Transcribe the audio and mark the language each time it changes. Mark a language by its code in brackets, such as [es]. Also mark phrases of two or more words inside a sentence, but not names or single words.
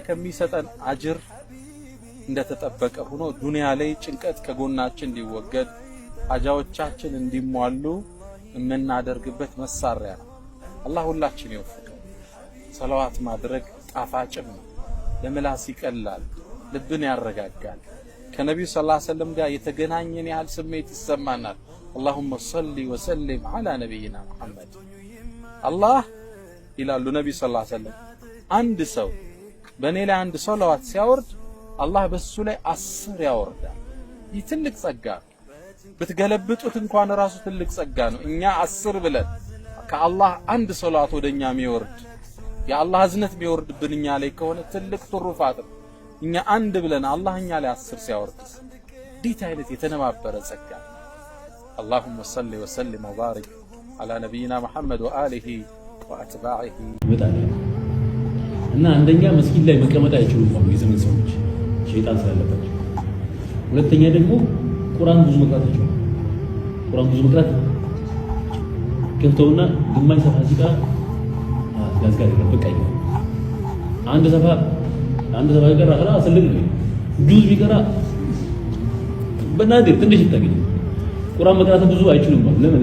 [am] ከሚሰጠን አጅር እንደተጠበቀ ሆኖ ዱንያ ላይ ጭንቀት ከጎናችን እንዲወገድ ሐጃዎቻችን እንዲሟሉ የምናደርግበት መሳሪያ ነው። አላህ ሁላችን ይወፍቀን። ሰላዋት ማድረግ ጣፋጭም ነው፣ ለምላስ ይቀላል፣ ልብን ያረጋጋል። ከነቢዩ ሰለላሁ ዐለይሂ ወሰለም ጋር የተገናኘን ያህል ስሜት ይሰማናል። [ar] اللهم صل وسلم على نبينا محمد الله [am] ይላሉ ነብዩ [ar] صلى الله عليه [am] ወሰለም። አንድ ሰው በእኔ ላይ አንድ ሰላዋት ሲያወርድ አላህ በሱ ላይ 10 ያወርዳል። ይህ ትልቅ ጸጋ ብትገለብጡት እንኳን ራሱ ትልቅ ጸጋ ነው። እኛ 10 ብለን ከአላህ አንድ ሰላዋት ወደኛ የሚወርድ የአላህ እዝነት የሚወርድብን እኛ ላይ ከሆነ ትልቅ ትሩፋት ነው። እኛ አንድ ብለን አላህ እኛ ላይ 10 ሲያወርድ እንዴት አይነት የተነባበረ ጸጋ። [ar] اللهم صل وسلم وبارك على نبينا محمد وآله وأتباعه [am] እና አንደኛ መስጊድ ላይ መቀመጥ አይችሉም ነው የዘመን ሰዎች ሸይጣን ስላለባቸው። ሁለተኛ ደግሞ ቁርአን ብዙ መቅራት አይችሉም። ቁርአን ብዙ መቅራት ከፍተውና ግማሽ ሰፋ ሲቃ ያዝጋል በቃኝ። አንድ ሰፋ ይቀራ خلاص ልግ ነው ጁዝ ቢቀራ በናዲር ትንሽ ይታገኝ። ቁርአን መቅራት ብዙ አይችሉም ማለት ለምን?